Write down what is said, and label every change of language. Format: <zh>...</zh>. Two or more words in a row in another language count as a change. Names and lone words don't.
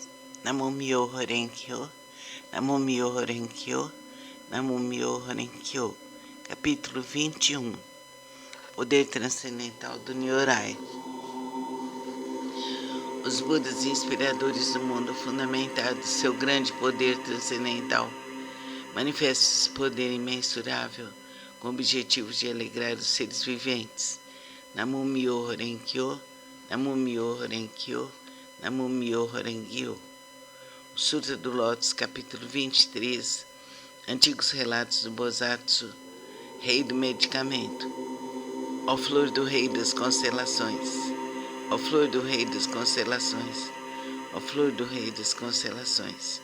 <ja>南無妙法蓮華経、南無妙法蓮華経、南無妙法蓮華経,</ja> <pt>capítulo 21, Poder Transcendental do Nyorai. Os Budas inspiradores do mundo fundamentado seu grande poder transcendental manifestam esse poder imensurável com o objetivo de alegrar os seres viventes.</pt> <ja>南無妙法蓮華経、南無妙法蓮華経、南無妙法蓮華経.</ja> <pt>O Sutra do Lótus, capítulo 23, Antigos Relatos do Bosatsu, Rei do Medicamento. Ó flor do Rei das Constelações, Ó flor do rei das constelações, ó flor do rei das constelações.</pt>